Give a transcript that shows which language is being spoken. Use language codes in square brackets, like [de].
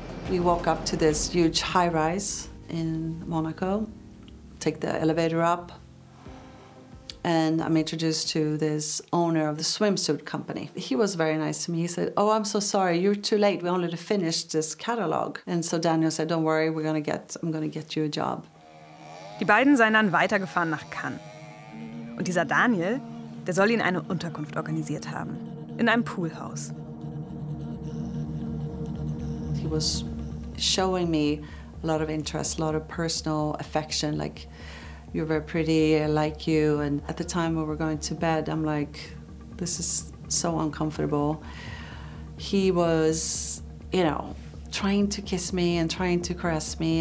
[en] We walk up to this huge high rise in Monaco, take the elevator up. And I'm introduced to this owner of the swimsuit company. He was very nice to me. He said, oh, I'm so sorry, you're too late. We only finished this catalog. And so Daniel said, don't worry, I'm gonna get you a job. [de] Die beiden seien dann weitergefahren nach Cannes. Und dieser Daniel, der soll ihnen eine Unterkunft organisiert haben. In einem Poolhaus. [en] He was showing me a lot of interest, a lot of personal affection, like, you're very pretty, I like you. And at the time when we're going to bed, I'm like, this is so uncomfortable. He was, you know, trying to kiss me and trying to caress me.